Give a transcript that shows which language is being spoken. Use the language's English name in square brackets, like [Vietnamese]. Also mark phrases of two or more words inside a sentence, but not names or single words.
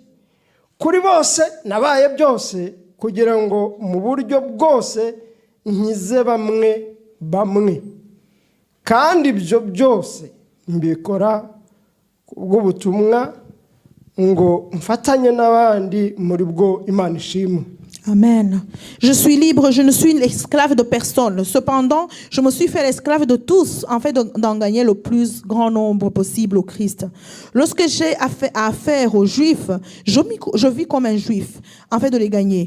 [Kinyarwanda] kuri bose nabaye byose, kugira ngo mu buryo bwose nkize bamwe. kandi ibyo byose mbikora kubw'ubutumwa ngo mfatanye n'abandi muri bwo Imana ishimwe. Amen. [French] Je suis libre, je ne suis l'esclave de personne. Cependant, je me suis fait l'esclave de tous, en fait d'en gagner le plus grand nombre possible au Christ. Lorsque j'ai affaire aux Juifs, je vis comme un Juif, en fait de les gagner.